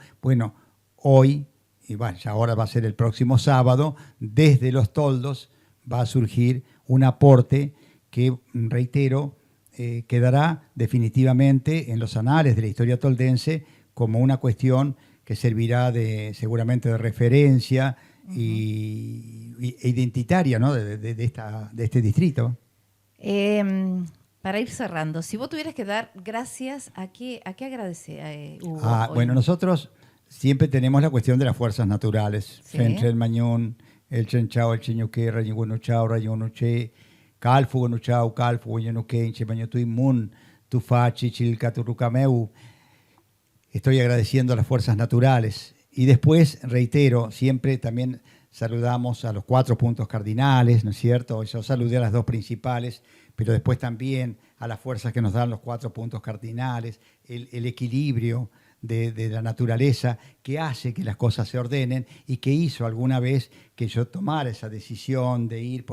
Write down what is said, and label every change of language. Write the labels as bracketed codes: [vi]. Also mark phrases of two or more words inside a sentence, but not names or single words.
[es] Bueno, hoy, y bueno, ya ahora va a ser el próximo sábado, desde Los Toldos va a surgir un aporte que, reitero, quedará definitivamente en los anales de la historia toldense como una cuestión que servirá seguramente de referencia e identitaria, ¿no? de este distrito. Para ir cerrando, si vos tuvieras que dar gracias, ¿a qué agradecer, Hugo? Bueno, nosotros siempre tenemos la cuestión de las fuerzas naturales. Sí. [arn] El Mañón, el Chenchao, el Cheñuque, Rayungunuchao, Rayunuche, Calfugunuchao, Calfugunuque, Inchepañotui Mun, Tufachi, Chilcaturucameu. [es] Estoy agradeciendo a las fuerzas naturales. Y después, reitero, siempre también saludamos a los 4 puntos cardinales, ¿no es cierto? Yo saludé a las 2 principales, pero después también a las fuerzas que nos dan los 4 puntos cardinales, el equilibrio de la naturaleza que hace que las cosas se ordenen y que hizo alguna vez que yo tomara esa decisión de ir.